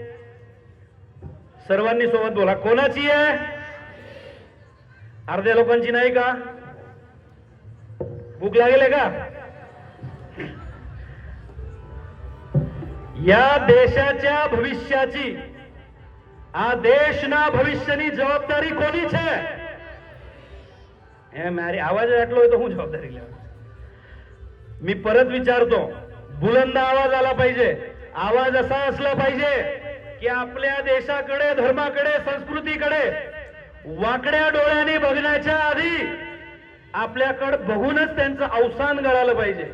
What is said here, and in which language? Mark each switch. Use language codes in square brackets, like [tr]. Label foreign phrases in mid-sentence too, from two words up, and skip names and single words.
[mr] सर्वांनी सोबत बोला, कोणाची आहे? अर्ध्या लोकांची नाही का? भूक लागेल का? या देशाच्या भविष्याची, [gu] આ દેશના ભવિષ્યની જવાબદારી કોની છે? મારી આવાજ આટલો હોય તો હું જવાબદારી લેવા? [mr] मी परत विचारतो, बुलंद आवाज आला पाहिजे. आवाज असा असला पाहिजे की आपल्या देशाकडे, धर्माकडे, संस्कृतीकडे वाकड्या डोळ्याने बघण्याच्या आधी आपल्याकडे बघूनच त्यांचं अवसान गळालं पाहिजे.